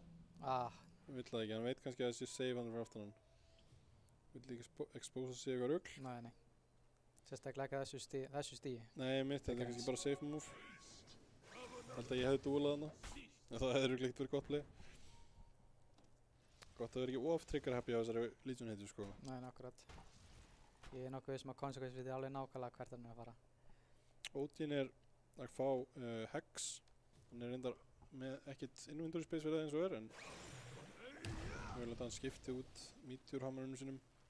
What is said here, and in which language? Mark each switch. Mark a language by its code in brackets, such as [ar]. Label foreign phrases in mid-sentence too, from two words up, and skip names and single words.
[is] Hann vill það ekki, hann veit kannski að þessi save hann fyrir aftan hann. Vill ekki expósa sig eitthvað rugl. Nei. Sérstaklega ekki þessu stíi. Nei, þetta er kannski bara [en] safe move. [is] Held að ég hefði duelað hana. En það hefði ruglega ekkert verið [en] gott play. [is] Gott að vera ekki of [en] trigger happy [is] á þessari Legion heitu sko. Nei, akkurat. Ég er nokkuð vissum að Consequence viti alveg nákvæmlega hvert hann er að fara. Odin er að fá Hex. Hann er reyndar með ekkert [en] inventory space [is] fyrir það eins og en ég vil að hann skipti út meteorhammarunum sinum.